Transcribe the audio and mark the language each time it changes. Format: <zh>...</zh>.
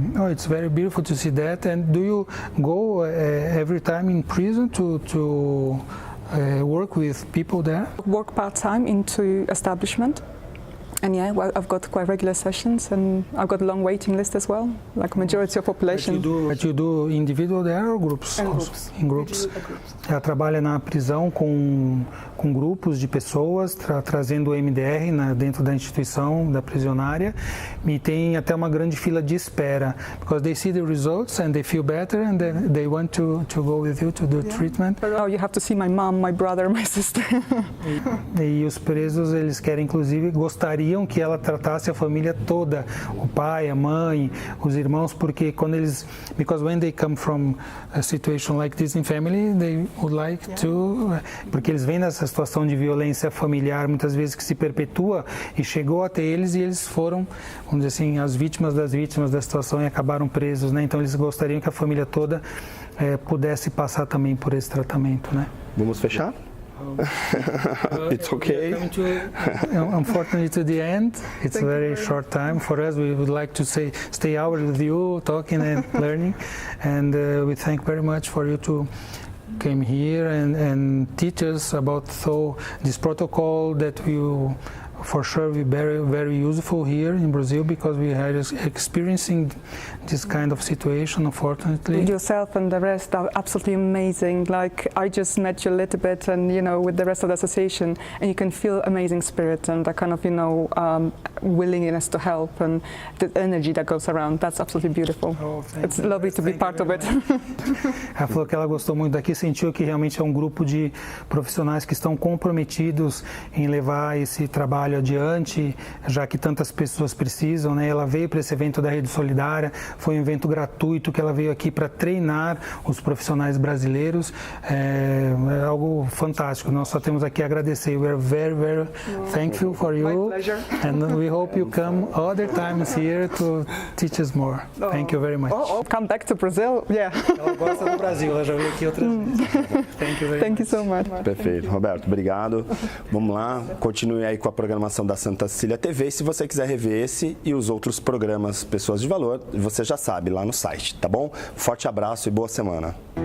<en>It's very beautiful to see that. And do you go every time in prison to work with people there? Work part-time into establishment. And yeah, well, I've got quite regular sessions and I've got a long waiting list as well, like majority of population. But you do individual there or groups? In groups.</en> <pt>Ela trabalha na prisão com grupos de pessoas, trazendo o MDR dentro da instituição, da prisionária, e tem até uma grande fila de espera,</pt> <en>because they see the results and they feel better and they want to go with you to do treatment. Oh, you have to see my mom, my brother, my sister.</en> <pt>E os presos, eles querem, inclusive, gostariam que ela tratasse a família toda, o pai, a mãe, os irmãos, porque</pt> <en>because when they come from a situation like this in family, they would like to,</en> <pt>porque eles vêm nessa situação de violência familiar, muitas vezes que se perpetua e chegou até eles e eles foram, vamos dizer assim, as vítimas das vítimas da situação e acabaram presos, né? Então eles gostariam que a família toda pudesse passar também por esse tratamento, né? Vamos fechar?</pt> <en>It's okay. Unfortunately, to the end, it's a very short time. For us, we would like to stay hours with you, talking and learning, and we thank very much for you to came here and teach us about this protocol that will for sure be very, very useful here in Brazil, because we are experiencing this kind of situation, unfortunately. Yourself and the rest are absolutely amazing. Like, I just met you a little bit, and with the rest of the association, and you can feel amazing spirit and the kind of willingness to help and the energy that goes around. That's absolutely beautiful. It's lovely to be part of it.</en> <pt>Ela falou que ela gostou muito daqui, sentiu que realmente é um grupo de profissionais que estão comprometidos em levar esse trabalho adiante, já que tantas pessoas precisam, né? Ela veio para esse evento da Rede Solidária, foi um evento gratuito que ela veio aqui para treinar os profissionais brasileiros, é algo fantástico. Nós só temos aqui a agradecer.</pt> <en>We are very, very thankful for you, and we hope you come other times here to teach us more. Thank you very much. Come back to Brazil, yeah.</en> <pt>Ela gosta do Brasil, ela já veio aqui outras vezes.</pt> <en>Thank you very much. Thank you so much.</en> <pt>Perfeito, Roberto, obrigado. Vamos lá, continue aí com a programação da Santa Cecília TV, e se você quiser rever esse e os outros programas Pessoas de Valor, você já sabe, lá no site, tá bom? Forte abraço e boa semana.</pt>